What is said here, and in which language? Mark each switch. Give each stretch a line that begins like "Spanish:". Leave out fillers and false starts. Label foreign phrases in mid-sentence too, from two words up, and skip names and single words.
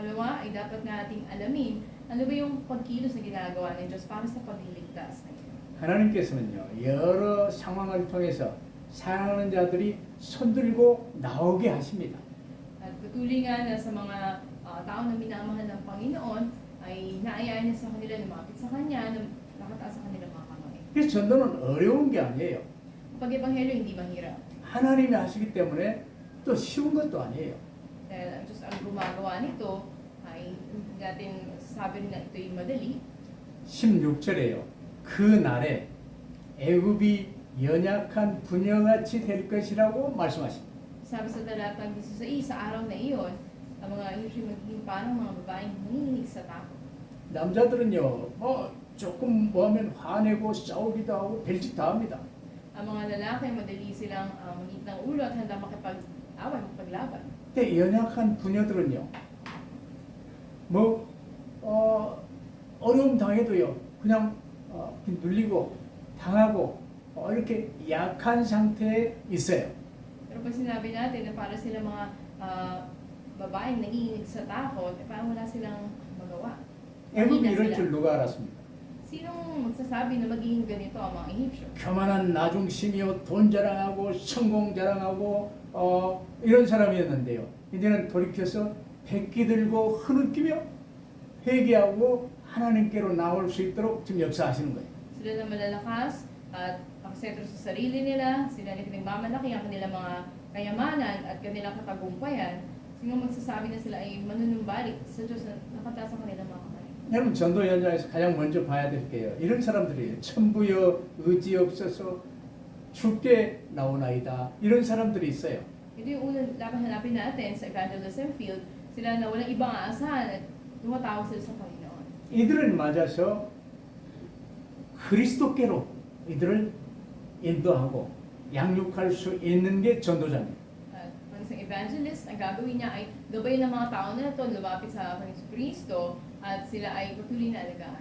Filipino: Pangalawa ay dapat nating alamin ano ba yung pagkilos na ginagawa ng Diyos para sa pagliligtas na ito.
Korean: 하나님께서는요 여러 상황을 통해서 사랑하는 자들이 손들고 나오게 하십니다.
Filipino: At patuloy nga na sa mga tao na minamahal ng Panginoon ay naayaan niya sa kanila, lumapit sa Kanya, na nakataas sa kanilang mga kamay.
Korean: 그래서 전도는 어려운 게 아니에요.
Filipino: Ang pag-ebanghelyo hindi mahirap.
Korean: 하나님이 하시기 때문에 또 쉬운 것도 아니에요.
Filipino: Dahil ang Diyos ang gumagawa nito ay hindi natin sabi rin na ito'y madali.
Korean: 16절에요. 그 날에 애굽이 연약한 부녀같이 될 것이라고 말씀하십니다.
Filipino: Sabi sa talatang 16, sa araw na iyon, ang mga Israel magiging parang mga babaeng nanginginig sa takot.
Korean: 남자들은요, 조금 뭐 하면 화내고 싸우기도 하고 별짓 다 합니다.
Filipino: Ang mga lalaki, madali silang manit ng ulo at handa makipag-away, makipaglaban.
Korean: 근데 연약한 부녀들은요, 어려움 당해도요, 그냥 눌리고 당하고 이렇게 약한 상태에 있어요.
Filipino: Pero pag sinabi natin na para sila mga babaeng nanginginig sa takot, parang wala silang magawa.
Korean: 애굽이
Filipino: Mahina
Korean: 이럴
Filipino: sila.
Korean: 줄 누가 알았습니까?
Filipino: Sinong magsasabi na magiging ganito ang mga Ehipsyo?
Korean: 교만한 나중심이요, 돈 자랑하고 성공 자랑하고 이런 사람이었는데요. 이제는 돌이켜서 백기 들고 흐느끼며 회개하고 하나님께로 나올 수 있도록 지금 역사하시는 거예요.
Filipino: Sila na malalakas at nakasentro sa sarili nila, sila na pinagmamalaki ang kanilang mga kayamanan at kanilang katagumpayan. Sino magsasabi na sila ay manunumbalik sa Diyos na nakataas ang kanilang mga kamay.
Korean: 여러분 전도 현장에서 가장 먼저 봐야 될 게요. 이런 사람들이 천부여 의지 없어서 죽게 나오나이다. 이런 사람들이 있어요.
Filipino: Ito yung unang hanapin natin sa
English: evangelism field,
Filipino: sila na walang ibang aasahan at tumatawag sila sa Panginoon.
Korean: 이들을 맞아서 그리스도께로 이들을 인도하고 양육할 수 있는 게 전도자입니다.
Filipino: At ang isang evangelist, ang gagawin niya ay gabay ng mga tao na ito, lumapit sa Panginoon Kristo at sila ay patuloy na alagaan.